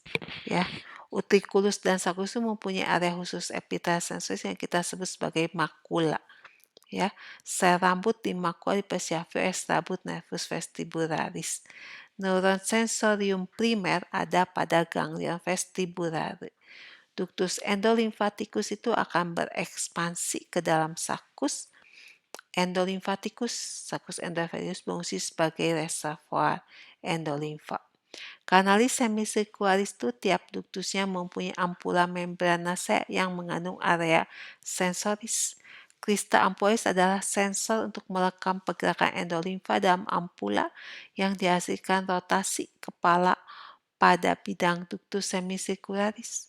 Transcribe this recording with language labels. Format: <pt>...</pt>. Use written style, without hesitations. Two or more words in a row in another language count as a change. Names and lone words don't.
<id>Ya, utriculus dan sacculus itu mempunyai area khusus epitel sensoris yang kita sebut sebagai makula. Ya, sel rambut di makula dipersiapkan oleh rambut</id> <la>nervus vestibularis.</la> <id>Neuron sensorium primer ada pada</id> <la>ganglion vestibulare. Ductus endolimfaticus</la> <id>itu akan berekspansi ke dalam sakus endolimfaticus. Sakus endolimfaticus berfungsi sebagai reservoir endolimfa. Kanalis semicircularis itu tiap ductusnya mempunyai ampula membranacea yang mengandung area sensoris.</id> <la>Crista ampullaris</la> <id>adalah sensor untuk merekam pergerakan endolimfa dalam ampula yang dihasilkan rotasi kepala pada bidang</id> <la>ductus semicircularis.</la>